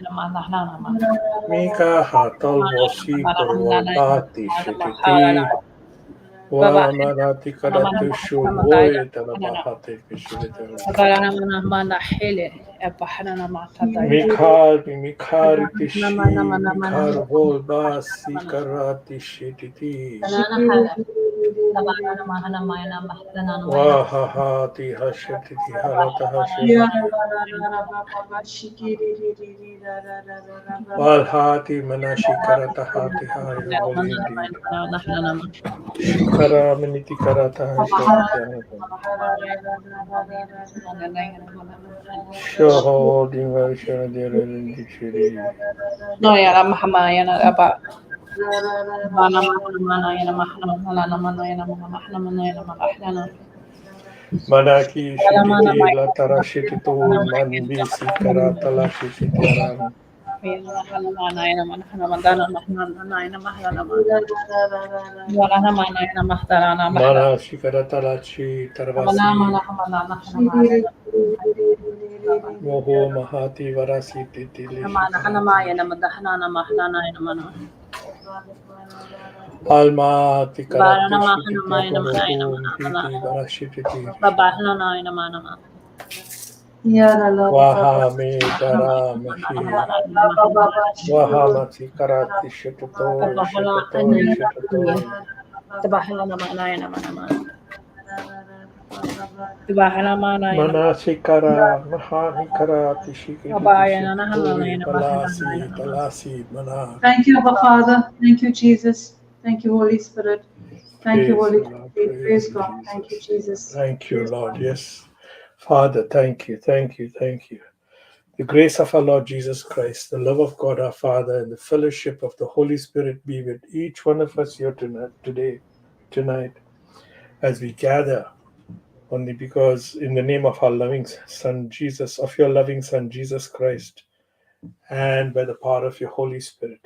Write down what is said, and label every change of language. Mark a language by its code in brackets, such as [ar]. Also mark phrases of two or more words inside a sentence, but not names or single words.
[en] Mika Hatal Vosi Korvati Shititi Walamanati Karatu Shulvoy Talabahati Kishitela Mikari Tishi Mikar Volbasi Karati Shititi Vahahati hashati harata Ya hashati. ra ra ra ra ra ba ba ba shiki ri ri ri ri ra ra ra ra ra ba ba ba. Valhati manashi karata hati ha. You're holy indeed. Shikara miniti karata hashati harata. Shoho dimashana dererindi shiri. No, yana mahama yana apa. Mana mana mana yana mahana mana mana yana mahana mana yana mahana. Manaki Wala mana shititi mana latara mana shititu mana manbisi karatala shititi aram. yana mahana mana yana mahana mana mahana yana mahana mana. Wala mana yana mahana mahana. Mana shikaratalachi Mana tarvasi. mana mana mahana mana. Moho mahati varasi titili Mana hana mana yana shikaratalachi. mahana mahana yana mana. Alma Bara tikarati nama hana shititi mana mana yana apolotu mana. hiti varashititi. Baba hana yana mana mana. Waha me dara Mana mahi. mana. Waha mati karati shitato Tabahala ana shitato shitato. tabahala nama ana nama nama tabahala mana yana Mana shikara mahani karati shikiti abaya na hana shitatori yana mahana balasi yana talasi mana. Thank you, Abba Father. Thank you, Jesus. Thank you, Holy Spirit. Thank you, Praise Holy the Lord. Spirit. Praise Praise you, God. Thank you, Jesus. Jesus. Thank you, Praise Lord. God. Yes. Father, thank you. Thank you. Thank you. The grace of our Lord Jesus Christ, the love of God our Father, and the fellowship of the Holy Spirit be with each one of us here tonight, as we gather only because in the name of our loving Son Jesus, of your loving Son Jesus Christ, and by the power of your Holy Spirit.